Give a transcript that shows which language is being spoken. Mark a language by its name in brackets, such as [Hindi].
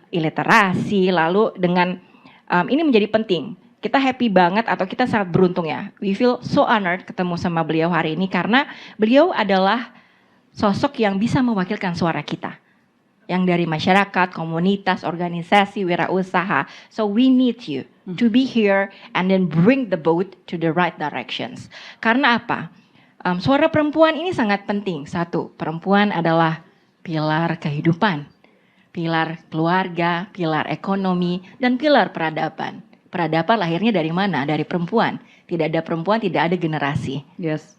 [Indonesian] iliterasi, lalu dengan ini menjadi penting. Kita happy banget atau kita sangat beruntung ya. [English] We feel so honored [Indonesian] ketemu sama beliau hari ini karena beliau adalah sosok yang bisa mewakilkan suara kita. Yang dari masyarakat, komunitas, organisasi, wirausaha. [English] So we need you to be here and then bring the boat to the right directions. [Indonesian] Karena apa? Suara perempuan ini sangat penting. Satu, perempuan adalah pilar kehidupan, pilar keluarga, pilar ekonomi, dan pilar peradaban. Peradaban lahirnya dari mana? Dari perempuan. Tidak ada perempuan, tidak ada generasi. [English] Yes.